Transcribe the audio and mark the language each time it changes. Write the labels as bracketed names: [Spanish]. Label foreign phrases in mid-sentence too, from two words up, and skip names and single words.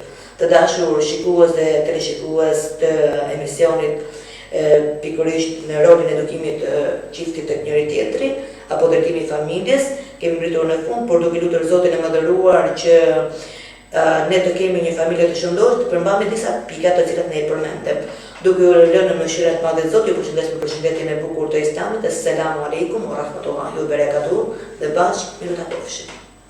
[Albanian] Të dashur shikues dhe teleshikues të emisionit pikërisht në rolin e edukimit çiftit tek njëri tjetri apo drejtimi i familjes, kemi mbritur në fund, por duke lutur Zotin e Madhëruar që ne të kemi një familje të shëndosh, të përmbajmë disa pika të cilat ne i përmendëm. Duke u lënë në mëshirat e Madhe të Zotit, ju përshëndes me përshëndetjen e bukur të Islamit. [Arabic] السلام عليكم ورحمة الله وبركاته. [Albanian] Dhe bashkë miru ta pofshim.